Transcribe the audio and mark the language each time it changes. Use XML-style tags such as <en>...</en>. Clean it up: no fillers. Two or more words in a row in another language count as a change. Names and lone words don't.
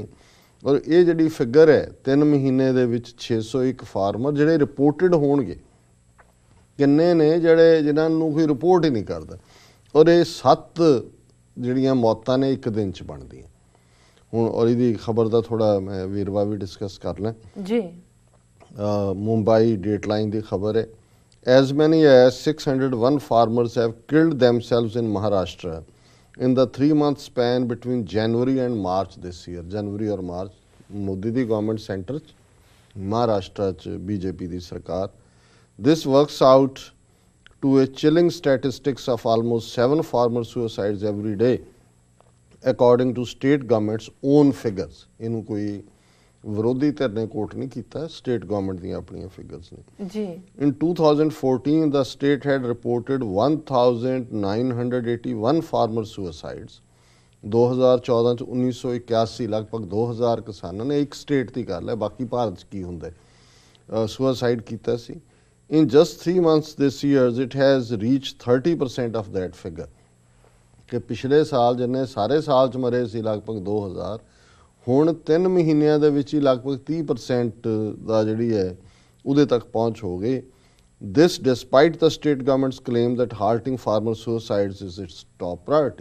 <pa>ਔਰ ਇਹ ਜਿਹੜੀ ਫਿਗਰ ਹੈ 3 ਮਹੀਨੇ ਦੇ ਵਿੱਚ 601 ਫਾਰਮਰ ਜਿਹੜੇ ਰਿਪੋਰਟਡ ਹੋਣਗੇ, ਕਿੰਨੇ ਨੇ ਜਿਨ੍ਹਾਂ ਨੂੰ ਕੋਈ ਰਿਪੋਰਟ ਹੀ ਨਹੀਂ ਕਰਦਾ। ਔਰ ਇਹ 7 ਜਿਹੜੀਆਂ ਮੌਤਾਂ ਨੇ ਇੱਕ ਦਿਨ 'ਚ ਬਣਦੀਆਂ ਹੁਣ। ਔਰ ਇਹਦੀ ਖਬਰ ਦਾ ਥੋੜਾ ਮੈਂ ਵੇਰਵਾ ਵੀ ਡਿਸਕਸ ਕਰ ਲਾਂ ਜੀ। ਮੁੰਬਈ ਡੇਟਲਾਈਨ ਦੀ ਖਬਰ ਹੈ</pa> <en>as many as 601 farmers have killed themselves in Maharashtra in the 3-month span between January and March this year।</en> <pa>January और March मोदी दी</pa> <en>government centre</en> <pa>ਮਹਾਰਾਸ਼ਟਰ ਚ BJP ਦੀ ਸਰਕਾਰ।</pa> <en>This works out to a chilling statistics of almost 7 farmer suicides every day according to state government's own figures।</en> <pa>ਇਨੂੰ ਕੋਈ ਵਿਰੋਧੀ ਧਿਰ ਨੇ ਕੋਟ ਨਹੀਂ ਕੀਤਾ,</pa> <en>state government</en> <pa>ਦੀਆਂ ਆਪਣੀਆਂ ਫਿਗਰਸ ਨੇ ਜੀ।</pa> <en>In 2014 the state had reported 1981 farmer suicides।</en> <pa>2014 ਚ 1981 ਲਗਭਗ 2000 ਕਿਸਾਨਾਂ ਨੇ, ਇੱਕ ਸਟੇਟ ਦੀ ਗੱਲ ਹੈ, ਬਾਕੀ ਭਾਰਤ 'ਚ ਕੀ ਹੁੰਦਾ ਸੁਸਾਈਡ ਕੀਤਾ ਸੀ।</pa> <en>In just 3 months this year it has reached 30% of that figure।</en> <pa>ਕਿ ਪਿਛਲੇ ਸਾਲ ਜਿੰਨੇ ਸਾਰੇ ਸਾਲ 'ਚ ਮਰੇ ਸੀ ਲਗਭਗ 2000, ਹੁਣ 3 ਮਹੀਨਿਆਂ ਦੇ ਵਿੱਚ ਹੀ ਲਗਭਗ 30% ਦਾ ਜਿਹੜੀ ਹੈ ਉਹਦੇ ਤੱਕ ਪਹੁੰਚ ਹੋ ਗਈ।</pa> <en>This despite the state government's claim that halting farmer suicides is its top priority.</en>